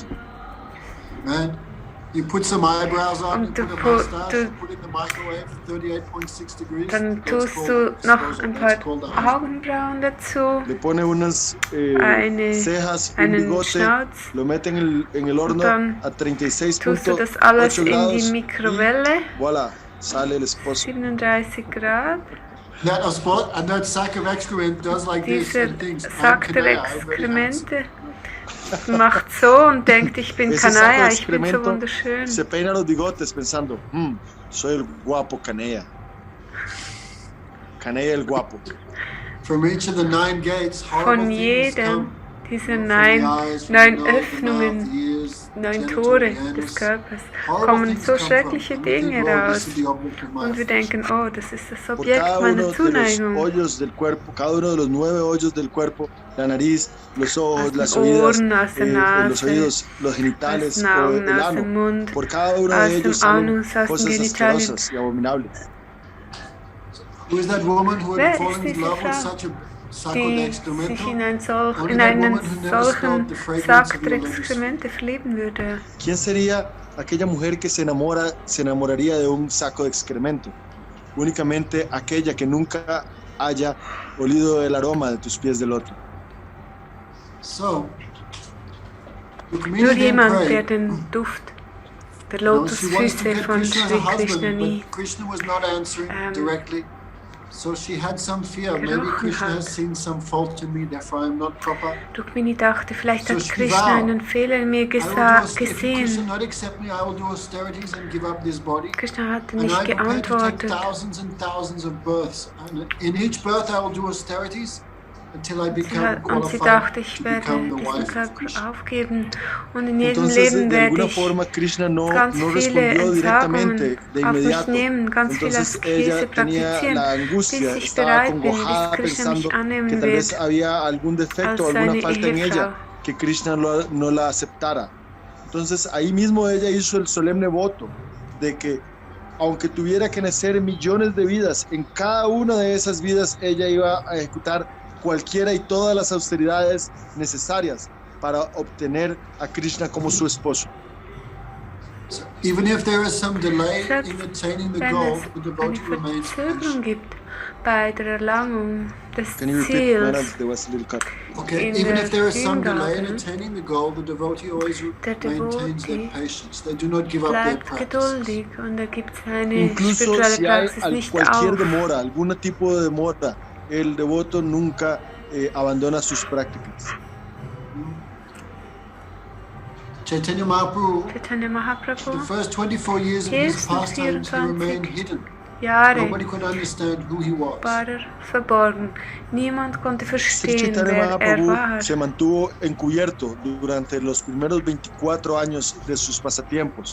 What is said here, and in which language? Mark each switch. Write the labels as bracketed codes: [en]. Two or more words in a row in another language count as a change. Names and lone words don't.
[en] Right? You put some eyebrows on, you [de] Und [en] put a mustache, you put it in the microwave, 38.6 degrees. [de] Dann [en] That's [de] tust [en] called [de] du noch [en] disposal. [de] ein [en] That's [de] paar [en] called a husband. [de] Augenbrauen dazu, [es] Le pone unas cejas, un [de] einen [es] bigote, [de] Schnauz. [es] lo mete en el horno [de] dann [es] a [de] Tust du das alles [es] 36.8 [de] in die [es] grados [de] Mikrowelle, [es] y voilà, sale el esposo. [de] 37 Grad. [en] That a spot and that sack of excrement does like this [de] Dieser [en] and thinks, I'm [de] Sack der [en] Kanaya, I'm very handsome. [de] Exkremente macht so und denkt, ich bin [es] Ese saco de [de] Kanaya, ich bin so [es] excremento [de] wunderschön. [es] se peina los bigotes pensando, soy el guapo Canea. Canea el guapo. [en] From each of the 9 gates, horrible [de] Von [en] things [de] jedem [en] come. [de] dieser [en] From the [de] 9 [en] eyes, from the nose, the [de] Öffnungen, [en] mouth, the ears, [de] 9 [en] genital, [de] Tore [en] the [de] des [en] anus. [de] Körpers [en] Horrible [de] kommen [en] things [de] so [en] come from. [de] schreckliche [en] And we [de] Dinge [en] think, oh, [de] raus. [en] this is the object of my [de] Und wir denken, oh, das ist das [es] Por [de] Objekt [es] cada uno [de] meiner [es] de los [de] Zuneigung. [es] hoyos del cuerpo, cada uno de los 9 hoyos del cuerpo, la nariz, los ojos, [de] Aus [es] las [de] den [es] oídas, [de] Ohren, aus der [es] los [de] Nase, [es] oídos, los [de] aus [es] genitales [de] den [es] o [de] Augen, [es] el [de] aus dem [es] ano. [de] Mund, [es] Por cada uno [de] aus [es] de [de] dem [es] ellos salen [de] Anus, aus den [es] cosas [de] Genitalien. [es] asquerosas y abominables. [en] Who is that woman who [de] Wer [en] had fallen [de] ist [en] in [de] diese [en] love with [de] Frau, [en] such [es] a saco de [de] die [es] excremento? [de] sich in einen [en] Only that [de] solchen [en] woman who never [de] Sack [en] smelled the fragrance [de] der [en] of your ladies. [de] Exkremente verlieben würde. [es] ¿Quién sería aquella mujer que se enamoraría de un saco de excremento? Únicamente aquella que nunca haya olido el aroma de tus pies de loto. [en] So, Rukmini [de] Nur [en] then [de] jemand, der [en] prayed. [de] den Duft der [en] No, she wants to [de] Lotusfüße [en] get [de] von [en] Krishna as [de] Sri [en] a [de] Krishna [en] husband, [de] nie [en] but Krishna was not answering directly. So she had some fear. Maybe [de] gerochen [en] Krishna [de] hat. [en] has seen some fault in me, therefore I'm not proper. [de] Rukmini dachte, vielleicht [en] So [de] hat [en] she [de] Krishna [en] vowed, [de] einen Fehler in mir [en] If Krishna [de] gesehen. [en] not accept me, I will do austerities and give up this body. [de] Krishna hatte [en] And [de] nicht [en] I'm prepared to take [de] geantwortet. [en] thousands and thousands of births. And in each birth I will do austerities. until I become [de] Und sie [en] qualified [de] dachte, ich [en] to [de] werde [en] become the [de] diesen [en] wife of [de] Körper [en] Krishna. [de] aufgeben und in jedem [es] Entonces, [de] Leben [es] de [de] werde [es] alguna [de] ich [es] forma, Krishna no [de] ganz viele [es] respondió directamente, [de] Entsagungen [es] de [de] auf mich [es] inmediato. [de] nehmen, ganz viel [es] Entonces [de] Askese [es] ella tenía [de] praktizieren, [es] la [de] bis [es] angustia, [de] ich [es] estaba [de] bereit bin, bis [es] acongojada [de] Krishna mich [es] pensando que [de] annehmen [es] tal vez [de] wird [es] había algún defecto o [de] als [es] alguna [de] seine [es] falta en ella, [de] Ehefrau. [es] que Krishna no la aceptara. Entonces ahí mismo ella hizo el solemne voto de que aunque tuviera que nacer millones de vidas, en cada una de esas vidas ella iba a ejecutar cualquiera y todas las austeridades necesarias para obtener a Krishna como su esposo. [en] So even if there is some delay [de] Selbst [en] in attaining the [de] wenn [en] goal, [de] es [en] the [de] eine [en] devotee remains [de] Verzögerung [en] patient. [de] gibt bei der Erlangung des [en] Can you repeat, Maharaj? [de] Ziels, [en] There was a little cut. Okay, [de] in [en] even [de] der [en] if there is some delay in [de] Hingabe, [en] attaining the goal, the devotee always [de] der [en] maintains their [de] Devotee [en] patience. They do not give up their [de] bleibt [en] practices. [de] geduldig und er gibt seine [es] Incluso [de] spirituelle [es] si hay [de] Praxis nicht [es] cualquier [de] auf. [es] demora, algún tipo de demora, el devoto nunca abandona sus prácticas. [en] Chaitanya Mahaprabhu, [de] Chaitanya [en] for the [de] Mahaprabhu, [en] first 24 years of his [de] ersten [en] pastimes, he [de] 24 [en] remained hidden. [de] Jahre [en] Nobody could understand who he was. [de] war er verborgen. Niemand konnte [es] Sri [de] verstehen, [es] Chaitanya [de] wer er [es] Mahaprabhu [de] war. [es] se mantuvo encubierto durante los primeros 24 años de sus pasatiempos.